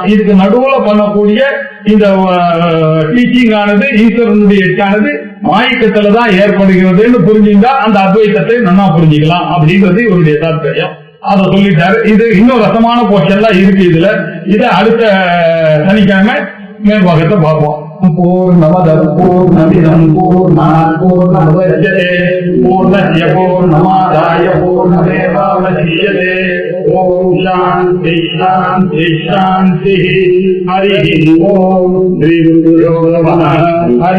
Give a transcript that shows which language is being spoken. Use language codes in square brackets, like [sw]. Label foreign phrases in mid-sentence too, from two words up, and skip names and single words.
[ta] இதுக்கு நடுவுல பண்ணக்கூடிய இந்த டீச்சிங் ஆனது ஈஸ்வரனுடைய ஆனது மாயிக்கத்துலதான் ஏற்படுகிறதுன்னு புரிஞ்சுட்டா அந்த அத்வைத்தத்தை நல்லா புரிஞ்சுக்கலாம் அப்படின்றது இவருடைய தாற்பயம். அதை சொல்லிட்டாரு. இது இன்னும் ரசமான போர்ஷன்லாம் இருக்கு இதுல. இதை அடுத்த சனிக்கிழமை மேற்பாகத்தை பார்ப்போம். [sa] पूर्णमदः पूर्णमिदं पूर्णात् पूर्णमुदच्यते पूर्णस्य पूर्णमादाय पूर्णमेवावशिष्यते. ॐ शान्तिः शान्तिः शान्तिः. हरि ॐ। श्री गुरवे नमः.